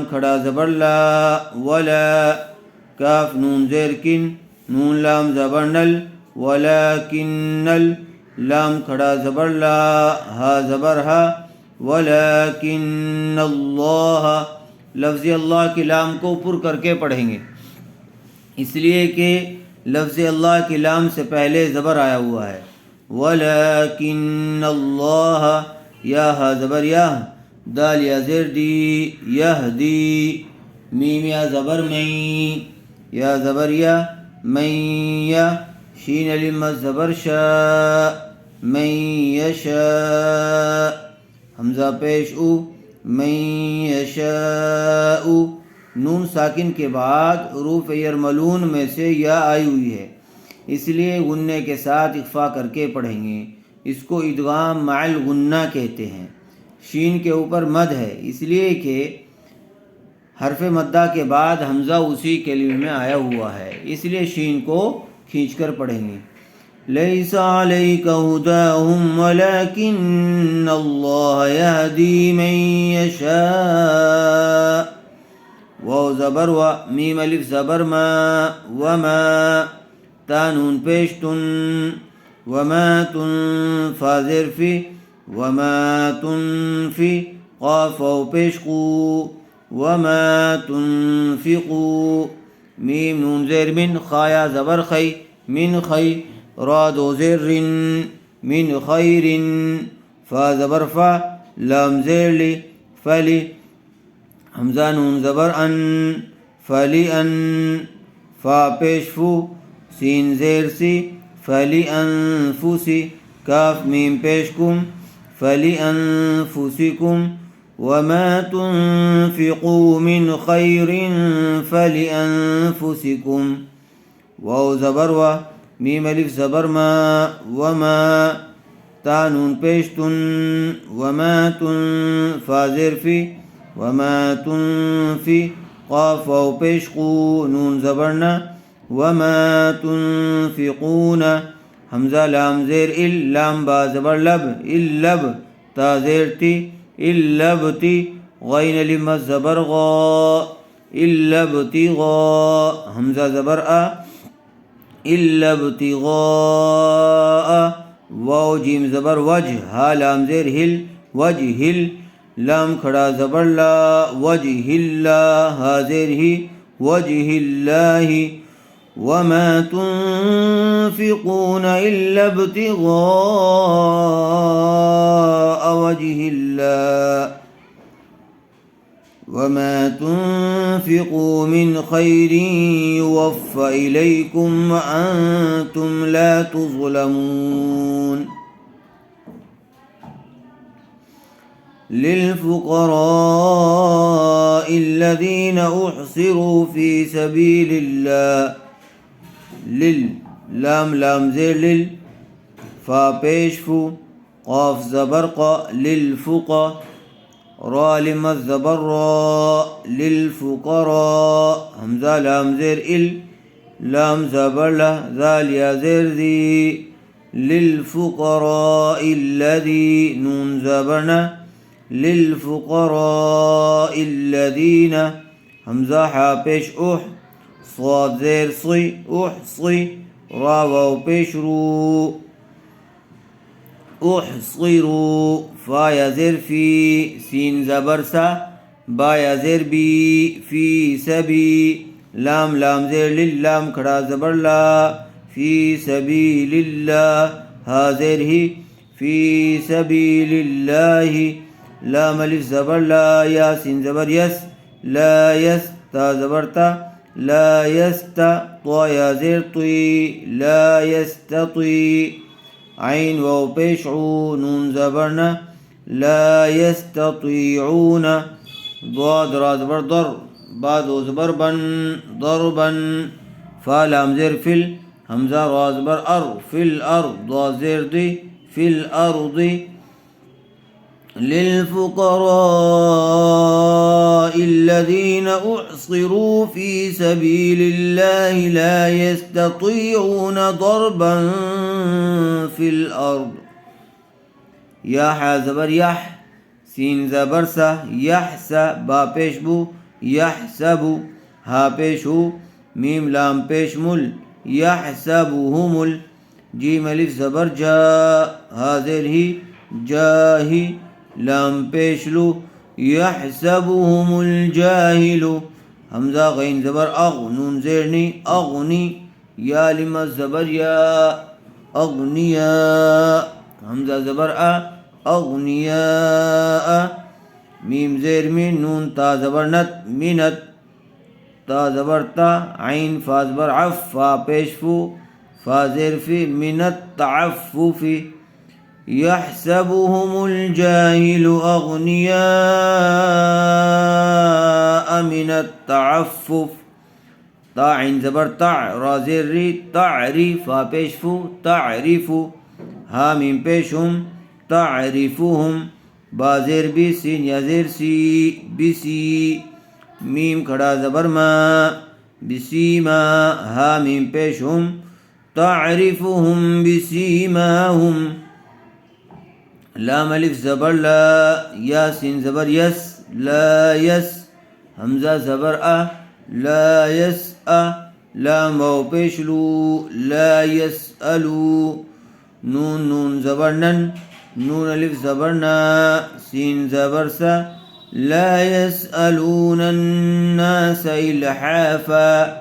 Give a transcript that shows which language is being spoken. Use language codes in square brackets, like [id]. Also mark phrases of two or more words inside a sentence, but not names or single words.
[ur] کھڑا زبر لا، ولا، کاف نون زیر کن، نون لام زبر نل، ولیکنل، لام کھڑا زبر لا، ہا زبر ہا، [ar] ولیکن اللہ، [ur] لفظ اللہ کی لام کو پر کر کے پڑھیں گے، اس لیے کہ لفظ اللہ کی لام سے پہلے زبر آیا ہوا ہے۔ [ar] ولیکن اللہ، [ur] یا ہا زبر یا، دال یا زیر دی، یہدی، میم یا زبر میں، یا زبر یا، من یا، شین علم زبر شا، [ar] من یشاء، [ur] حمزہ پیش او، [ar] من یشاء، [ur] نون ساکن کے بعد حروف یرملون میں سے یا آئی ہوئی ہے، اس لیے غنے کے ساتھ اخفا کر کے پڑھیں گے، اس کو [ar] ادغام مع الغنہ [ur] کہتے ہیں۔ شین کے اوپر مد ہے، اس لیے کہ حرف مدہ کے بعد حمزہ اسی کلمے میں آیا ہوا ہے، اس لیے شین کو کھینچ کر پڑھیں گے۔ [ar] لیس علیک ھداھم ولکن اللہ یہدی من یشاء، [ur] واو زبر و، میم الف زبر ما، وما، تا نون پیش تن، [ar] وما تن، [ur] فا زیر فی، [ar] وما تنفی، [ur] قاف واو پیش قو، [ar] وما تنفقو، [ur] میم نون زیر من، خایا زبر خی، [ar] من خی، [ur] را دو زیر رن، [ar] من خیر، [ur] فا زبر فا، لام زیر لی، فلی، حمزہ نون زبر ان، [ar] فلی ان، [ur] فا پیش فو، سین زیر سی، [ar] فلی انفسی، [ur] کاف میم پیش کم، [ar] فلی انفسکم، وما تنفقوا من خیر فلی انفسکم، [ur] واو زبر و، میم الف زبر ما، [ar] وما، [ur] تا نون پیش تن، [ar] وما تن، [ur] فا زیر فی، [ar] وما تنفی، [ur] قاف واو پیش قو، نون زبر نا، [ar] وما تنفقون، [ur] حمزہ لام زیر ال، لام با زبر لب، اللب، تا زیر تی، اللبتی، غین لم زبر غا، [ar] اللبتی غا، [ur] حمزہ زبر آ، [ar] اللبتی غاء، [ur] واو جیم زبر وجہ، ہا لام زیر ہل، [ar] وجہ ہل، [ur] لام کھڑا زبر لا، [ar] وجہ اللہ، [ur] ہا زیر ہی، [ar] وجہ اللہ، وما تنفقون الا ابتغاء وجه الله وما تنفقوا من خير يوفى إليكم وأنتم لا تظلمون۔ للفقراء الذين أحصروا في سبيل الله، [ur] لل، لام لام زیر لل، فا پیش فو، قاف زبر قا، للفقا، را لم زبر را، للفقراء، حمزہ لام زیر ال، لام زبر لہ، ذال یا زیر ذی، [ar] للفقراء الذی، [ur] نون زبر نہ، [ar] للفقراء الذین، [ur] حمزہ حا پیش اح، صاد زیر صی، احصی، را واو پیش رو، احصروا، فا یا زیر فی، سین زبر سا، با یا زیر بی [ar] فی سبی [ur] لام لام زیر للام کھڑا زبر [ar] لا فی سبیل اللہ [ur] ہا زیر ہی [ar] فی سبیل اللہ [ur] لام الف زبر لا یا سین زبر یس [ar] لا یس [ur] تا زبر تا [ar] لا یستا [ur] طا یا زیر طی [ar] لا یستطی [ur] عین واو پیش عو نون زبرنا [ar] لا یستطیعون [ur] ضاد را زبر در بعد و زبر بن ضربا فا لام زیر فل حمزہ را زبر ار [ar] فی الارض [ur] ضاد زیر دی [ar] فی الارض للفقراء الذين احصروا في سبيل الله لا يستطيعون ضربا في الارض [ur] یا حا زبر یح سین زبر سا یحسا با پیش بو یحسبو ہا پیش ہو میم لام پیش مل یحسبهم جیم الف زبر جا ہا زیر ہی جاہی لام پیش لو [ar] یحسبهم الجاہل [ur] حمزہ غین زبر اغ نون زیرنی اغنی یا لما زبر یا اغنیا حمزہ زبر اغنیاء میم زیر من نون تا زبر نت منت تا زبر تا عین فا زبر عف فا پیش فو فا زیر فی [ar] من التعفف یحسبهم الجاہل اغنیاء من التعفف [ur] تا عین زبر تا را زیر ری تعری فا پیش فو تعریفو ہا میم پیش ہم تعریفهم با زیر بی سین یا زیر سی بسی میم کھڑا زبر ما بسیما ہا میم پیش ہم [ar] تعریفهم بسیماهم [ur] لام الف زبر لا یا سین زبر یس [ar] لا یس [ur] حمزہ زبر [ar] لا یس [ur] لام واو پیش لو [ar] لا یسألو [ur] نون نون زبر نن نون الف زبر نا سین زبر سا [ar] لا يسألون الناس إلحافا